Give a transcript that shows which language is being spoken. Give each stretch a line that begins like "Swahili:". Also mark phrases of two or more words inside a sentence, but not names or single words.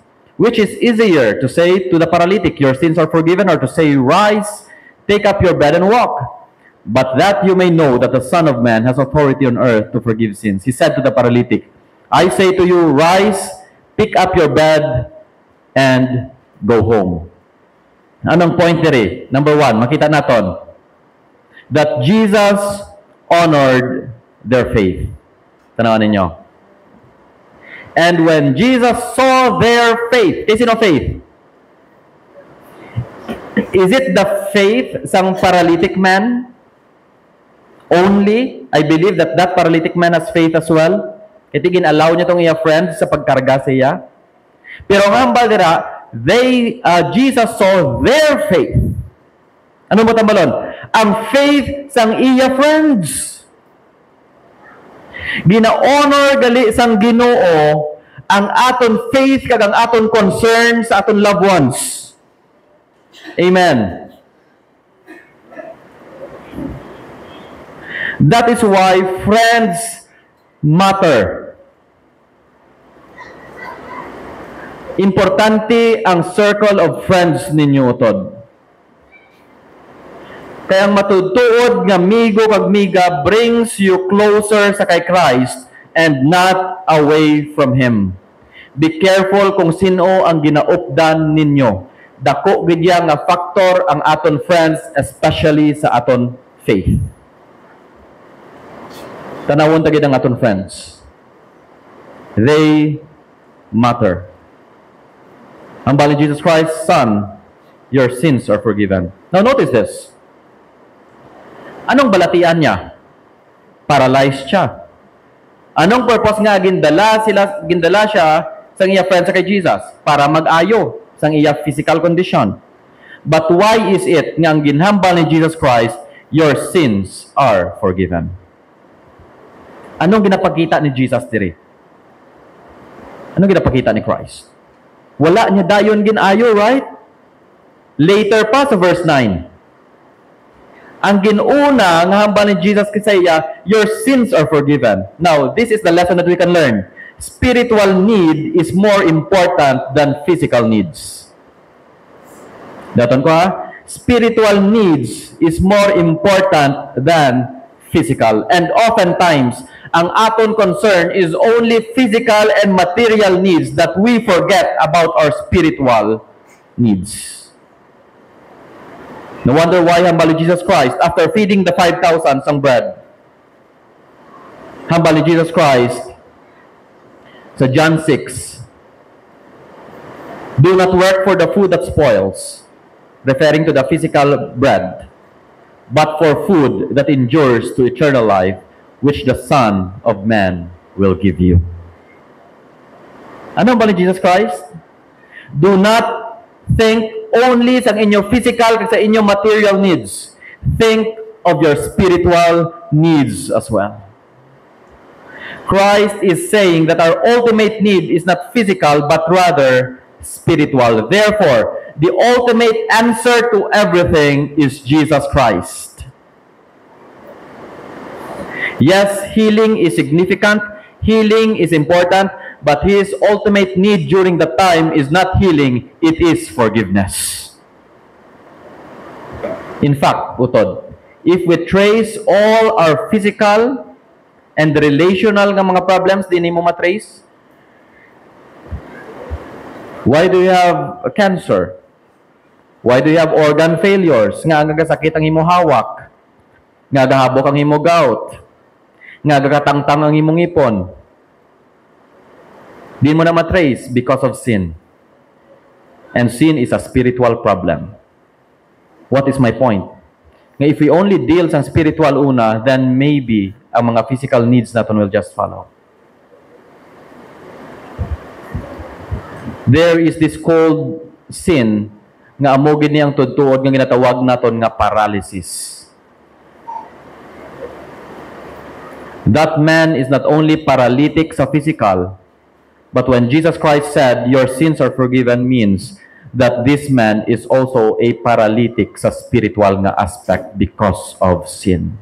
English: Which is easier, to say to the paralytic, your sins are forgiven, or to say, rise, take up your bed and walk? But that you may know that the Son of Man has authority on earth to forgive sins. He said to the paralytic, I say to you, rise, pick up your bed, and go home.
Hiligaynon: Anong point diri? Number 1, makita naton
English: that Jesus honored their faith.
Hiligaynon: Tanawan ninyo.
English: And when Jesus saw their faith, is it no faith? Is it the faith sang paralytic man? Only, I believe that paralytic man has faith as well.
Hiligaynon: Kasi gin-allow niya itong iya friend sa pagkarga sa iya. Pero ang hambal dira,
English: Jesus saw their faith.
Hiligaynon: Ano mo tambalon? Ang faith sang iya friends. Gina-honor gali sang Ginoo ang aton faith kag ang aton concern sa aton
English: loved ones. Amen. That is why friends matter.
Hiligaynon: Importante ang
English: circle of friends
Hiligaynon: ninyo utod. Kaya ang matutuod nga migo kag miga
English: brings you closer
Hiligaynon: sa kay Christ
English: and not away from Him. Be careful
Hiligaynon: kung sino ang ginaupdan ninyo. Dako gid nga factor ang aton friends, especially sa aton faith. Tanawon ta gid ang aton friends.
English: They matter.
Hiligaynon: Ang bali
English: Jesus Christ, Son, your sins are forgiven. Now notice this.
Hiligaynon: Anong balatian niya? Paralyzed siya. Anong purpose nga gindala siya sa iya friends sa kay Jesus? Para mag-ayo sa iya
English: physical condition. But why is it
Hiligaynon: nga ang ginhambal ni Jesus Christ,
English: your sins are forgiven?
Hiligaynon: Anong ginapakita ni Jesus diri? Anong ginapakita ni Christ? Wala niya dayon ginayo, right? Later pa sa verse 9. Ang ginuna nga hambal ni Jesus kisaya,
English: your sins are forgiven. Now, this is the lesson that we can learn. Spiritual need is more important than physical needs.
Hiligaynon: Daton ko ha?
English: Spiritual needs is more important than physical. And oftentimes,
Hiligaynon: ang aton
English: concern is only physical and material needs that we forget about our spiritual needs. No wonder why
Hiligaynon: hambal ni
English: Jesus Christ, after feeding the 5,000 sang bread,
Hiligaynon: hambal ni
English: Jesus Christ sa John 6, do not work for the food that spoils, referring to the physical bread, but for food that endures to eternal life, which the Son of Man will give you.
Hiligaynon: Ano ba ni
English: Jesus Christ? Do not think only
Hiligaynon: sa inyong
English: physical,
Hiligaynon: sa inyong
English: material needs. Think of your spiritual needs as well. Christ is saying that our ultimate need is not physical, but rather spiritual. Therefore, the ultimate answer to everything is Jesus Christ. Yes, healing is significant, healing is important, but his ultimate need during the time is not healing, it is forgiveness. In fact, utod, if we trace all our physical and relational
Hiligaynon: nga mga
English: problems,
Hiligaynon: di mo matrace.
English: Why do you have cancer? Why do you have organ failures?
Hiligaynon: Nga nagasakit ang imo hawak. Nga gahabok ang imo gout. Nga gagatangtang ang imong ipon. Di mo na matrace
English: because of sin. And sin is a spiritual problem. What is my point? Nga if we only deal sa spiritual una, then maybe
Hiligaynon: ang mga
English: physical needs natin will just follow. There is this called sin
Hiligaynon: nga amogin niyang tudtuod nga ginatawag naton nga paralysis.
English: That man is not only paralytic sa physical, but when Jesus Christ said, "Your sins are forgiven," means that this man is also a paralytic sa spiritual nga aspect because of sin.